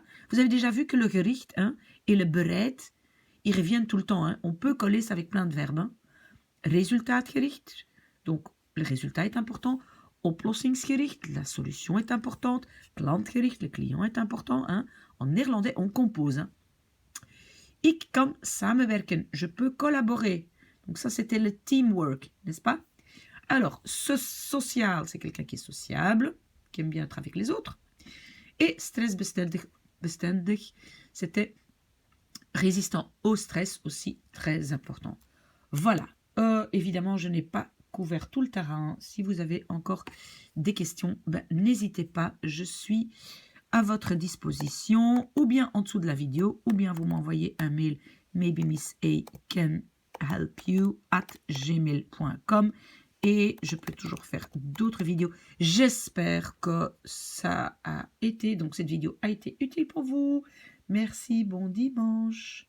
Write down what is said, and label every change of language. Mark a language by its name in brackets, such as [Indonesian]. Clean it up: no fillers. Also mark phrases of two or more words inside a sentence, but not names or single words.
[French] Vous avez déjà vu que le gericht et le bereid, ils reviennent tout le temps. On peut coller ça avec plein de verbes. Resultaatgericht, donc le résultat est important. Oplossingsgericht, la solution est importante. Klantgericht, le client est important. En néerlandais, on compose. [Dutch] Ik kan samenwerken, [French] je peux collaborer. Donc ça, c'était le teamwork, n'est-ce pas? Alors, social, c'est quelqu'un qui est sociable, qui aime bien être avec les autres. Et stressbestendig, c'était résistant au stress, aussi très important. Voilà. Évidemment, je n'ai pas couvert tout le terrain. Si vous avez encore des questions, n'hésitez pas, je suis à votre disposition, ou bien en dessous de la vidéo, ou bien vous m'envoyez un mail, [English] maybe Miss A can help you @gmail.com, [French] et je peux toujours faire d'autres vidéos. J'espère que ça a été, donc cette vidéo a été utile pour vous. Merci, bon dimanche.